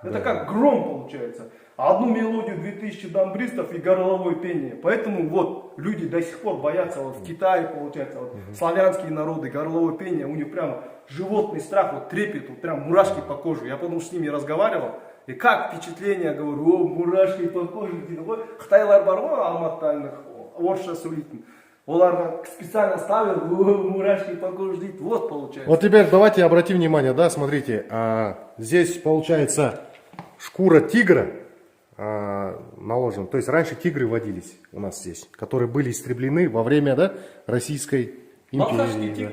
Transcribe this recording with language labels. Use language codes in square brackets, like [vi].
[ru] Это как гром получается. Одну мелодию 2000 дамбристов и горловое пение. Поэтому вот люди до сих пор боятся, вот в Китае получается, вот славянские народы, горловое пение, у них прямо животный страх, вот трепет, вот прям мурашки по коже. Я потому что с ними разговаривал. И как впечатление, говорю, о, мурашки по коже. [kk] Қытайлар бар ғой, алматыдағылар, орысша сөйлейтін. Оларға [ru] специально ставил, мурашки по коже [kk] дейді. [ru] Вот получается. Вот теперь давайте обратим внимание, да, смотрите, здесь получается шкура тигра наложена. То есть раньше тигры водились у нас здесь, которые были истреблены во время, да, Российской империи.